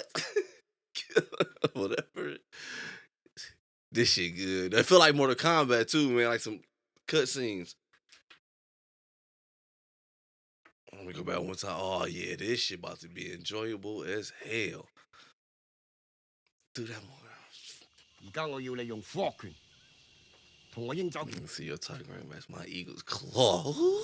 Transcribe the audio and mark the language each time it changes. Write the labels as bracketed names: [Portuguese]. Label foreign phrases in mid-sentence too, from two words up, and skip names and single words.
[English] Whatever. This shit good. I feel like Mortal Kombat too, man. Like some cutscenes. Let me go back one time. Oh yeah, this shit about to be enjoyable as hell. Do that more. [Cantonese] 而家我要你用火拳同我應走。 [English] See your tiger ring match my eagle's claw.